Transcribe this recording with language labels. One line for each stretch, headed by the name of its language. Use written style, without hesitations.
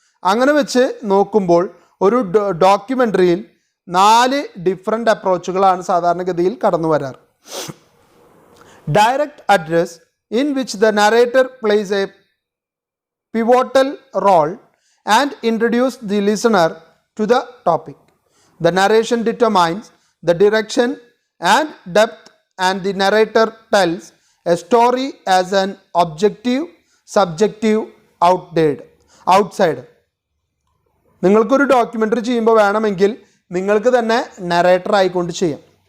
Malayalam: അങ്ങനെ വെച്ച് നോക്കുമ്പോൾ ഒരു ഡോക്യുമെൻ്ററിയിൽ 4 ഡിഫറെൻ്റ് അപ്രോച്ചുകളാണ് സാധാരണഗതിയിൽ കടന്നു വരാറ്.
English: Direct address, in which the narrator plays a pivotal role and introduce the listener to the topic. The narration determines the direction and depth and the narrator tells a story as an objective, subjective outsider.
Malayalam: നിങ്ങൾക്കൊരു documentary ചെയ്യുമ്പോൾ വേണമെങ്കിൽ നിങ്ങൾക്ക് തന്നെ narrator ആയിക്കൊണ്ട് ചെയ്യാം.